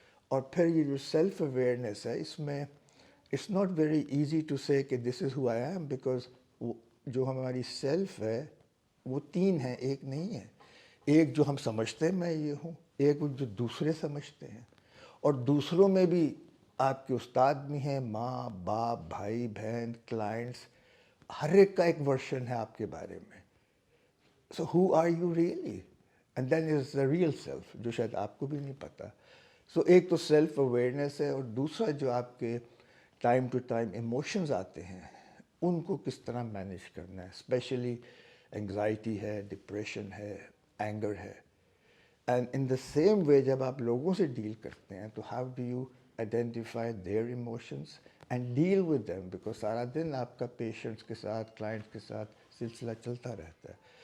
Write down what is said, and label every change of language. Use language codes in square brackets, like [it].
[ur] اور پھر یہ جو سیلف اویئرنیس ہے, اس میں [en] it's not very easy to say [ur] کہ [en] this is who I am, because [ur] جو ہماری سیلف ہے وہ 3 ہیں, ایک نہیں ہے. ایک جو ہم سمجھتے ہیں میں یہ ہوں, ایک جو دوسرے سمجھتے ہیں, اور دوسروں میں بھی آپ کے استاد بھی ہیں, ماں باپ بھائی بہن کلائنٹس, ہر ایک کا ایک ورژن ہے آپ کے بارے میں. [en] so who are you really, and then is the real self, [ur] جو شاید آپ کو بھی نہیں پتہ. سو ایک تو سیلف اویئرنیس ہے, اور دوسرا جو آپ کے ٹائم ٹو ٹائم ایموشنز آتے ہیں ان کو کس طرح مینیج کرنا ہے. اسپیشلی انگزائٹی ہے, ڈپریشن ہے, اینگر ہے. [en] and in the same way [ur] جب آپ لوگوں سے ڈیل کرتے ہیں تو [en] how do you identify their emotions and deal with them, [ur] because سارا دن آپ کا پیشنٹس کے ساتھ کلائنٹس کے ساتھ سلسلہ چلتا رہتا ہے.